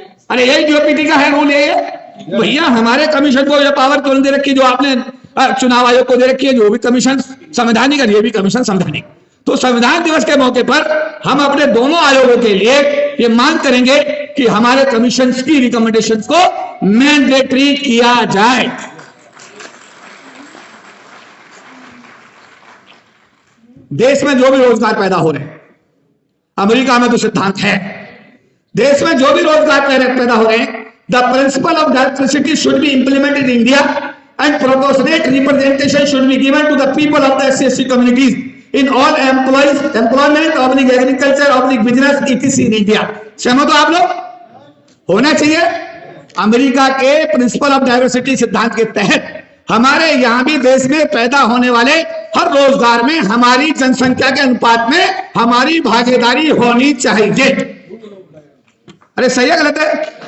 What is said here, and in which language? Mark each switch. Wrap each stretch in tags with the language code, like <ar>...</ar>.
<hi>अरे यही डीओपीटी का है रूल, ये है भैया। हमारे कमीशन को पावर क्यों दे रखी, जो आपने चुनाव आयोग को दे रखी है, जो भी कमीशन संवैधानिक है, ये भी कमीशन संवैधानिक। तो संविधान दिवस के मौके पर हम अपने दोनों आयोगों के लिए ये मांग करेंगे कि हमारे कमीशन की रिकमेंडेशंस को मैंडेटरी किया जाए। देश में जो भी रोजगार पैदा हो रहे हैं,</hi> <en>America में तो सिद्धांत है, देश में जो भी रोजगार पैदा हो रहे हैं, the principle of diversity should be implemented in India and proportionate representation should be given to the people of the SC communities in all employment, agriculture, business, etc. in India।</en> <hi>सहमत हो आप लोग? होना चाहिए। अमेरिका के principle of diversity सिद्धांत के तहत हमारे यहां भी देश में पैदा होने वाले हर रोजगार में हमारी जनसंख्या के अनुपात में हमारी भागीदारी होनी चाहिए। अरे सही है गलत है?</hi>